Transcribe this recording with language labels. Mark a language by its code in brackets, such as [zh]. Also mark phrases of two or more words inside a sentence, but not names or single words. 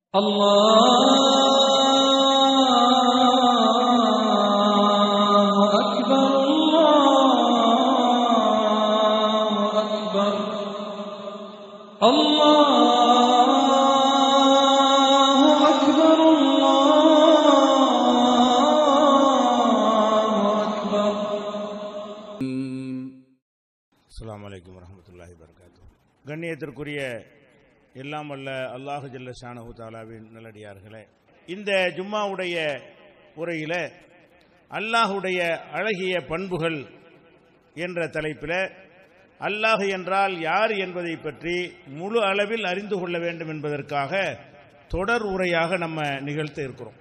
[ar] الله أكبر الله أكبر الله أكبر الله أكبر. السلام عليكم ورحمة الله وبركاته. [ta] கண்ணியத்திற்குரிய எல்லாம் வல்ல அல்லாஹ் ஜல்ல ஷானஹு தஆலாவின் நல்லடியார்களே, இந்த ஜும்மாவுடைய உரையில் அல்லாஹுடைய அழகிய பண்புகள் என்ற தலைப்பில் அல்லாஹ் என்றால் யார் என்பதை பற்றி முழு அளவில் அறிந்து கொள்ள வேண்டும் என்பதற்காக தொடர் உரையாக நம்ம நிகழ்த்த இருக்கிறோம்.